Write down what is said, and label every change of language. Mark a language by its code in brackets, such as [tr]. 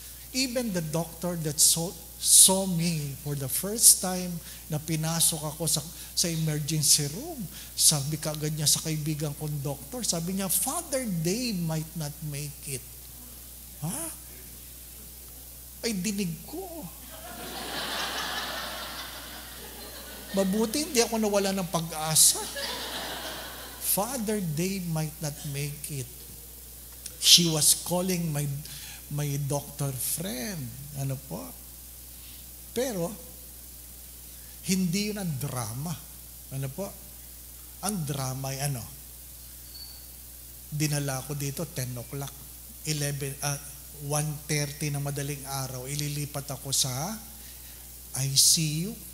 [en] Even the doctor that saw me for the first time [tl] na pinasok ako sa emergency room, sabi kaagad niya sa kaibigan kong doctor, sabi niya, [en] Father, they might not make it. Ha? [tl] Ay, dinig ko. Mabuti, hindi ako nawala ng pag-asa. [en] Father, they might not make it. She was calling my doctor friend. [tl] Ano po? Pero, hindi yun ang drama. Ano po? Ang drama ay dinala ko dito, 10 o'clock. 1:30 ng madaling araw, ililipat ako sa ICU.